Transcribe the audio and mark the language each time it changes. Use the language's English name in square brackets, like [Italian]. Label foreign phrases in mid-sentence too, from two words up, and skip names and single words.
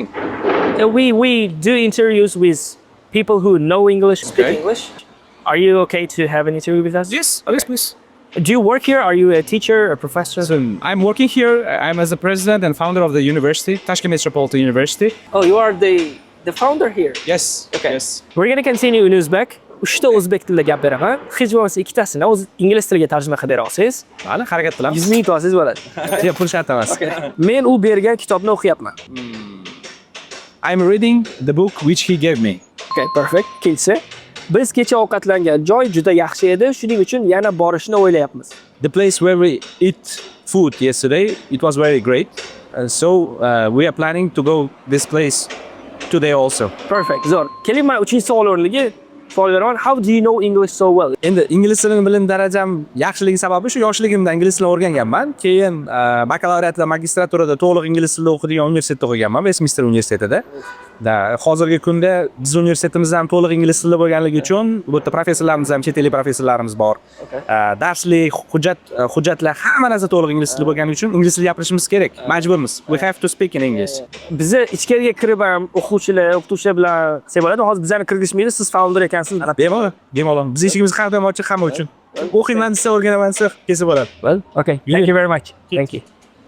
[English] We do interviews with people who know English, speak Okay. English. Are you okay to have an interview with us? Yes, yes, please. Do you work here? Are you a teacher, a professor? So I'm working here. I'm as the president and founder of the university, Tashkent Metropolitan University. Oh, you are the founder here. Yes. Okay. Yes. We're going to continue in Uzbek. [Uzbek] Uchta o'zbek tilida gap beraman. Hech bo'lmasa ikkitasini o'z ingliz tiliga tarjima qilib bera olsangiz, Hali harakat qilamiz. 100 ming to'lasangiz bo'ladi. Yo'q, pul shart emas. Men u bergan kitobni o'qiyapman. [English] I'm reading the book which he gave me. Okay, perfect. [Uzbek] Kelsa, biz kecha ovqatlangan joy juda yaxshi edi. Shuning uchun yana borishni o'ylayapmiz. [English] The place where we eat food yesterday, it was very great. And so we are planning to go this place today also. Perfect. [Uzbek] Zo'r. Keling, men 3-savol o'rniga savol beraman. [English] How do you know English so well? [Uzbek] Endi ingliz tilini bilim darajam yaxshiligi sababi shu yoshligimda ingliz tilini o'rganganman. Keyin bakalavriatda, magistraturada to'liq ingliz tilida o'qidigan universitetda o'qiganman, Westminster universitetida. Hozirgi kunda biz universitetimiz ham to'liq ingliz tilida bo'lganligi uchun bu yerda professorlarimiz ham, chet ellik professorlarimiz bor. Darslik, hujjatlar hamma narsa to'liq ingliz tilida bo'lganligi uchun ingliz tilida gapirishimiz kerak. Majburmiz. [English] We have to speak in English. [Uzbek] Bizni ichkariga kirib ham o'qituvchilar bilan qilsak bo'ladi. Hozir bizlarni kirgizmaydi, siz founder ekansiz. Bemalol. Biz eshigimiz har doim ochiq hamma uchun. O'qiyman desa, o'rganaman desa, kelsa bo'ladi. [English] Well, okay. Thank you very much. Thank you.